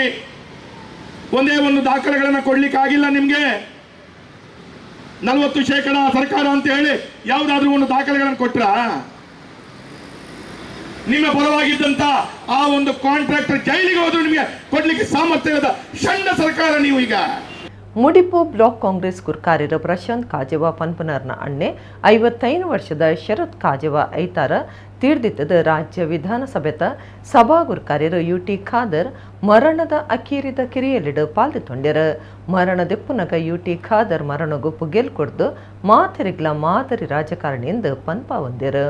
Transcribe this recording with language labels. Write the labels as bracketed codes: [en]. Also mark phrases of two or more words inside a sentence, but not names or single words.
[kn] ಒಂದೇ ಒಂದು ದಾಖಲೆಗಳನ್ನು ಕೊಡ್ಲಿಕ್ಕೆ ಆಗಿಲ್ಲ ನಿಮ್ಗೆ. 40% ಸರ್ಕಾರ ಅಂತ ಹೇಳಿ ಯಾವುದಾದ್ರೂ ಒಂದು ದಾಖಲೆಗಳನ್ನು ಕೊಟ್ರ? ನಿಮ್ಮ ಪರವಾಗಿದ್ದಂತ ಆ ಒಂದು ಕಾಂಟ್ರಾಕ್ಟರ್ ಜೈಲಿಗೆ ಹೋದ್ರು ನಿಮಗೆ ಕೊಡ್ಲಿಕ್ಕೆ ಸಾಮರ್ಥ್ಯದ ಸಣ್ಣ ಸರ್ಕಾರ ನೀವು ಈಗ. [tcy] ಮುಡಿಪು ಬ್ಲಾಕ್ ಕಾಂಗ್ರೆಸ್ ಗುರ್ಕಾರ್ಯರ ಪ್ರಶಾಂತ್ ಕಾಜೇವಾ ಪನ್ಪನರ್ನ ಅಣ್ಣೆ 55 ವರ್ಷದ ಶರತ್ ಕಾಜೇವಾ ಐತಾರ ತೀರ್ದಿತ್ತದ ರಾಜ್ಯ ವಿಧಾನಸಭೆತ ಸಭಾ ಗುರ್ಕಾರ್ಯರು UT ಖಾದರ್ ಮರಣದ ಅಕೀರಿದ ಕಿರಿಯಲಿಡು ಪಾಲ್ದೊಂಡ್ಯರ. ಮರಣದೆಪ್ಪುನಗ UT ಖಾದರ್ ಮರಣಗೂ ಪುಗೆಲ್ ಕೊಡ್ದು ಮಾತರಿಗ್ಲ ಮಾದರಿ ರಾಜಕಾರಣಿ ಎಂದು ಪನ್ಪ ಹೊಂದ್ಯರು.